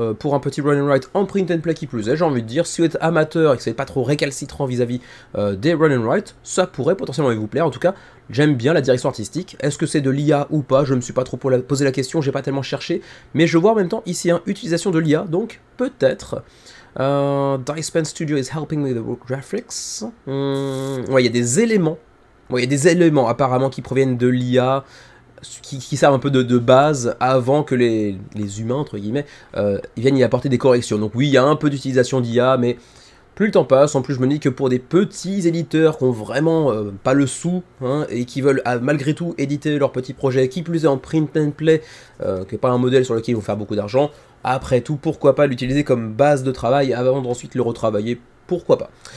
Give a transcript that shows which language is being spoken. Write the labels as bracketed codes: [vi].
[fr] Pour un petit run and write en print and play qui plus est, j'ai envie de dire, si vous êtes amateur et que c'est pas trop récalcitrant vis-à-vis des run and write, ça pourrait potentiellement vous plaire. En tout cas, j'aime bien la direction artistique. Est-ce que c'est de l'IA ou pas? Je me suis pas trop posé la question, j'ai pas tellement cherché. Mais je vois en même temps ici une utilisation de l'IA, donc peut-être. [en] Dice Pen Studio is helping with the graphics. [fr] Ouais, il y a des éléments. Bon, il y a des éléments apparemment qui proviennent de l'IA, qui servent un peu de base avant que les humains, entre guillemets, ils viennent y apporter des corrections. Donc oui, il y a un peu d'utilisation d'IA, mais plus le temps passe, en plus je me dis que pour des petits éditeurs qui ont vraiment pas le sou, hein, et qui veulent malgré tout éditer leur petit projet, qui plus est en print and play, qui n'est pas un modèle sur lequel ils vont faire beaucoup d'argent, après tout, pourquoi pas l'utiliser comme base de travail avant d'ensuite le retravailler, pourquoi pas.